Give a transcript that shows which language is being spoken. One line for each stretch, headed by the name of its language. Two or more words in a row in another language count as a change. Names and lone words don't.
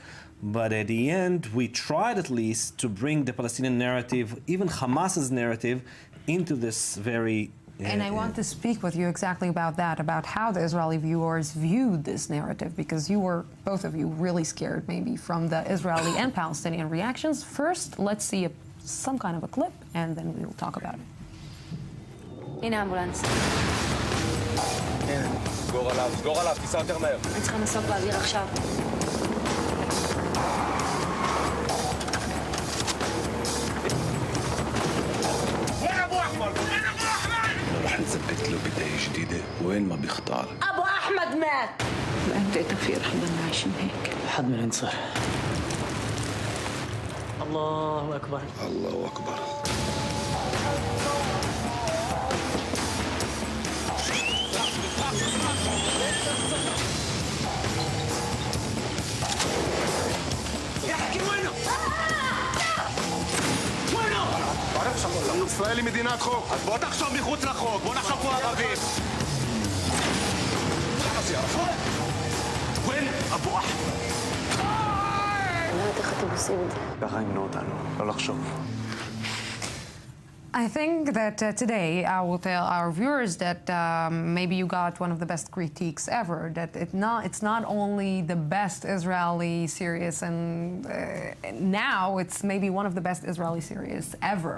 English: But at the end, we tried at least to bring the Palestinian narrative, even Hamas's narrative, into this very... And I want to speak with you exactly about that, about how the Israeli viewers viewed this narrative, because you were, both of you, really scared maybe from the Israeli and Palestinian reactions. First, let's see some kind of a clip, and then we will talk about it.
Hebrew: הנה אמבולנס. הנה, סגור עליו, תיסע יותר מהר. אני צריכה מסוק באוויר עכשיו.
Arabic: وين ابو احمد؟ وين ابو احمد؟ رح نثبت له بداية جديدة وين ما بيختار. ابو احمد مات. انت توفيق رح نضلنا عايشين هيك لحد ما ننتصر. الله اكبر. الله اكبر. يحكي وينه؟ وينه؟ تعرف شو
Hebrew: ישראל היא מדינת חוק. אז בוא תחשוב מחוץ לחוק, בוא נחשוב כמו ערבים.
Arabic: وين ابو احمد؟
Hebrew: אני לא יודעת איך אתם עושים את זה. ככה ימנו אותנו, לא לחשוב.
English: I think that today I will tell our viewers that maybe you got one of the best critiques ever, that it's not only the best Israeli series, and now it's maybe one of the best Israeli series ever.